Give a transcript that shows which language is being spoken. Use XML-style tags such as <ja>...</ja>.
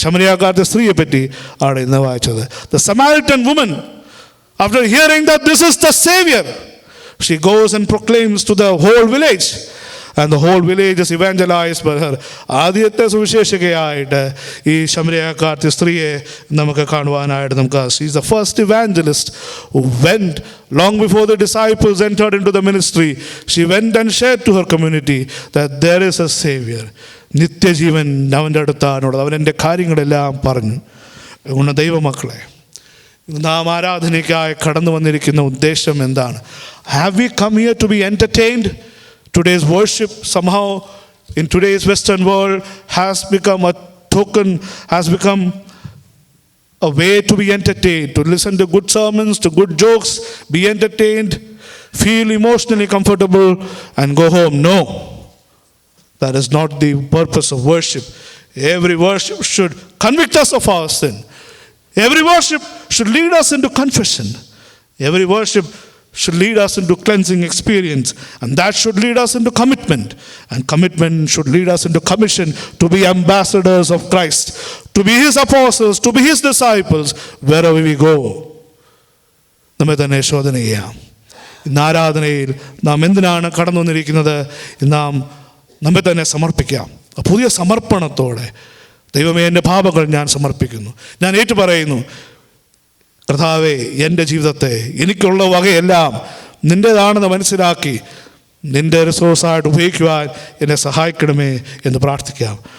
<ml>ശമരിയാക്കാരത്തെ സ്ത്രീയെ പറ്റി ആണ് ഇന്ന് വായിച്ചത്.</ml> <en>The Samaritan woman, after hearing that this is the Savior, she goes and proclaims to the whole village. And the whole village is evangelized by her.</en> <ml>ആദ്യത്തെ സുവിശേഷകയായിട്ട് ഈ ശമരിയാക്കാരത്തെ സ്ത്രീയെ നമുക്ക് കാണുവാനായിട്ട് നമുക്ക്,</ml> <en>she is the first evangelist who went long before the disciples entered into the ministry. She went and shared to her community that there is a Savior.</en> <ml>നിത്യജീവൻ അവൻ്റെ അടുത്താണുള്ളത്. അവൻ എൻ്റെ കാര്യങ്ങളെല്ലാം പറഞ്ഞു. അതുകൊണ്ട് ദൈവമക്കളെ, നാം ആരാധനയ്ക്കായി കടന്നു വന്നിരിക്കുന്ന ഉദ്ദേശം എന്താണ്?</ml> <en>Have we come here to be entertained? Today's worship somehow in today's Western world has become a token, has become a way to be entertained, to listen to good sermons, to good jokes, be entertained, feel emotionally comfortable and go home. No, that is not the purpose of worship. Every worship should convict us of our sin. Every worship should lead us into confession. Every worship should lead us into cleansing experience, and that should lead us into commitment, and commitment should lead us into commission to be ambassadors of Christ, to be his apostles, to be his disciples wherever we go.</en> <ml>നമ്മെ തന്നെ ശോധന ചെയ്യാം. ഇന്ന് ആരാധനയിൽ നാം എന്തിനാണ് കടന്നു വന്നിരിക്കുന്നത്? നാം നമ്മെ തന്നെ സമർപ്പിക്കാം. പുതിയ സമർപ്പണത്തോടെ, ദൈവമേ എൻ്റെ പാപങ്ങൾ ഞാൻ സമർപ്പിക്കുന്നു, ഞാൻ ഏറ്റുപറയുന്നു, കർത്താവേ എൻ്റെ ജീവിതത്തെ, എനിക്കുള്ള വകയെല്ലാം നിൻ്റേതാണെന്ന് മനസ്സിലാക്കി നിൻ്റെ റിസോഴ്സായിട്ട് ഉപയോഗിക്കുവാൻ എന്നെ സഹായിക്കണമേ എന്ന് പ്രാർത്ഥിക്കാം.</ml>